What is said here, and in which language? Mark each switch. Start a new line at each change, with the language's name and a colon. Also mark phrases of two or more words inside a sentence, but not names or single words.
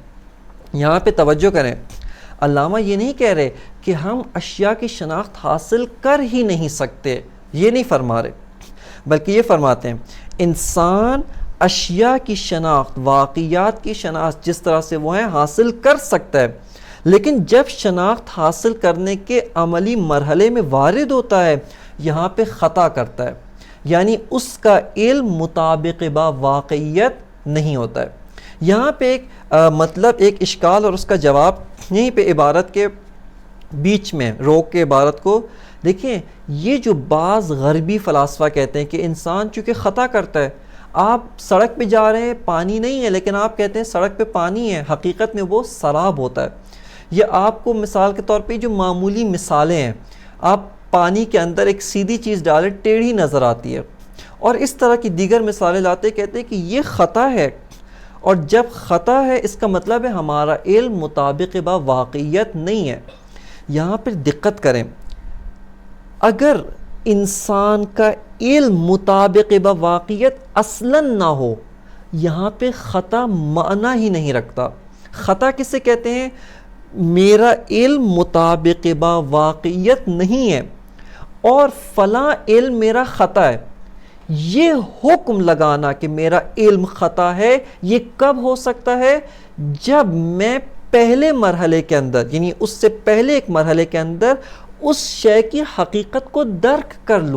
Urdu: یہاں پہ توجہ کریں، علامہ یہ نہیں کہہ رہے کہ ہم اشیاء کی شناخت حاصل کر ہی نہیں سکتے، یہ نہیں فرما رہے، بلکہ یہ فرماتے ہیں انسان اشیاء کی شناخت، واقعات کی شناخت جس طرح سے وہ ہیں حاصل کر سکتا ہے، لیکن جب شناخت حاصل کرنے کے عملی مرحلے میں وارد ہوتا ہے، یہاں پہ خطا کرتا ہے، یعنی اس کا علم مطابق با واقعیت نہیں ہوتا ہے. یہاں پہ ایک مطلب ایک اشکال اور اس کا جواب یہیں پہ عبارت کے بیچ میں روک کے عبارت کو دیکھیں. یہ جو بعض غربی فلاسفہ کہتے ہیں کہ انسان چونکہ خطا کرتا ہے، آپ سڑک پہ جا رہے ہیں، پانی نہیں ہے، لیکن آپ کہتے ہیں سڑک پہ پانی ہے، حقیقت میں وہ سراب ہوتا ہے. یہ آپ کو مثال کے طور پہ جو معمولی مثالیں ہیں، آپ پانی کے اندر ایک سیدھی چیز ڈالیں ٹیڑھی نظر آتی ہے، اور اس طرح کی دیگر مثالیں لاتے کہتے ہیں کہ یہ خطا ہے، اور جب خطا ہے اس کا مطلب ہے ہمارا علم مطابق با واقعیت نہیں ہے. یہاں پر دقت کریں، اگر انسان کا علم مطابق با واقعیت اصلاً نہ ہو، یہاں پہ خطا معنی ہی نہیں رکھتا. خطا کسے کہتے ہیں؟ میرا علم مطابق با واقعیت نہیں ہے اور فلاں علم میرا خطا ہے. یہ حکم لگانا کہ میرا علم خطا ہے، یہ کب ہو سکتا ہے؟ جب میں پہلے مرحلے کے اندر، یعنی اس سے پہلے ایک مرحلے کے اندر اس شے کی حقیقت کو درک کر لوں.